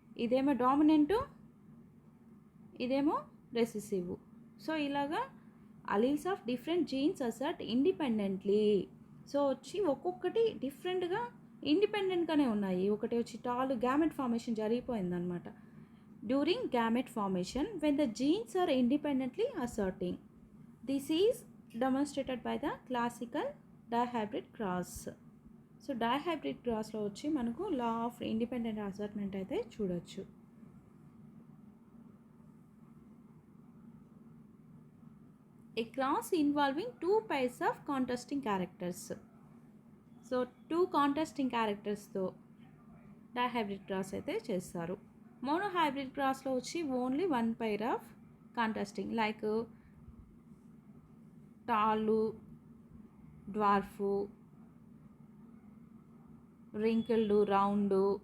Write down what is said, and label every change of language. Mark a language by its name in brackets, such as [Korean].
[Telugu] ఇదేమో డామినెంటు, ఇదేమో recessive. So ఇలాగా alleles of different jeans asset independently. So వచ్చి ఒక్కొక్కటి డిఫరెంట్గా ఇండిపెండెంట్గానే ఉన్నాయి. ఒకటి వచ్చి tall gamete formation జరిగిపోయిందనమాట. [English] During gamete formation when the genes are independently asserting. This is demonstrated by the classical dihybrid cross. [Telugu] So dihybrid క్రాస్లో వచ్చి మనకు law of independent assortment అయితే చూడొచ్చు. [English] A cross involving 2 pairs of contrasting characters. [Telugu] So 2 contrasting క్యారెక్టర్స్తో dihybrid cross అయితే చేస్తారు. Monohybrid క్రాస్లో వచ్చి only 1 pair of contrasting, like టాలు, డ్వార్ఫు, wrinkled, round.